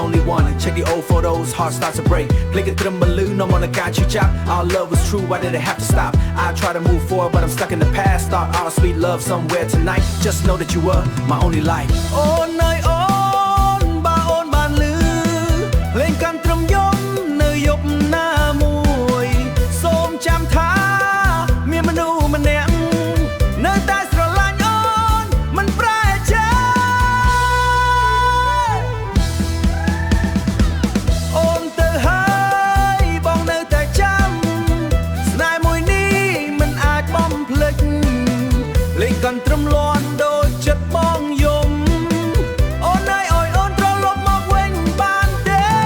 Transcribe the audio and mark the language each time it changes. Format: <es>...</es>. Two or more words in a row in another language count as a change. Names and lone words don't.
<en>lonely one Check the old photos heart starts to break</en> <km>ភ្លេចកន្ទ្រឹមបលឺនាំមកនឹងការឈឺចាប់</km> <en>Our love was true why did it have to stop I try to move forward but I'm stuck in the past Start our sweet love somewhere tonight Just know that you were my only light</en> <km>អូនអើយអូនបើអូនបានលឺភ្លេងកន្ទ្រឹមយំនៅយប់ណាមួយសូមចាំថាមានមនុស្សម្នាក់នៅតែ កន្ទ្រឹមលាន់ដូចចិត្តបងយំអូនអើយអូនត្រឡប់មកវិញបានទេ</km>